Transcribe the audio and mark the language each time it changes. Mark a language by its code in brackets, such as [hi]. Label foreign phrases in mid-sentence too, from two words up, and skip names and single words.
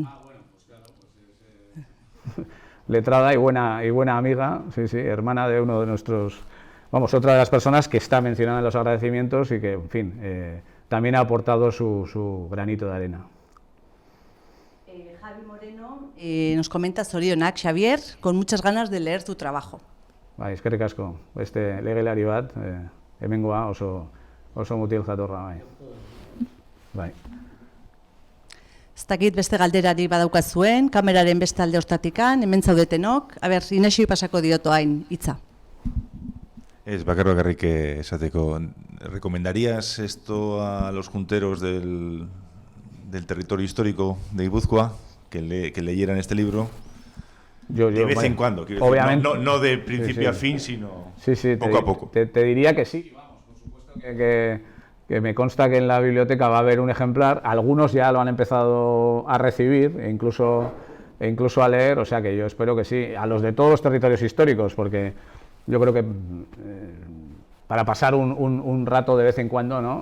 [es] Ah, bueno, pues claro, pues letrada y buena amiga, sí, hermana de uno de nuestros, otra de las personas que está mencionada en los agradecimientos y que, en fin, también ha aportado su granito de arena. Javi Moreno nos comenta zorionak, Xavier, con muchas ganas de leer tu trabajo. [eu] Bai, eskerrik asko. Legelari bat, hemengoa oso mutil jatorra, bai. Ez dakit beste galderari badaukazuen, kameraren beste alde hortatikan, hemen zaudetenok. A ber, Inaxi pasako dioto hain hitza. Es bakarrik esateko. [es] ¿Recomendarías esto a los junteros del territorio histórico de Guipúzcoa, que leyeran este libro? Yo, de vez en cuando, quiero obviamente, decir, no de principio a fin, sino poco a poco. Te diría que sí, vamos, por supuesto que me consta que en la biblioteca va a haber un ejemplar, algunos ya lo han empezado a recibir e incluso a leer, o sea que yo espero que sí, a los de todos los territorios históricos, porque yo creo que para pasar un rato de vez en cuando, ¿no?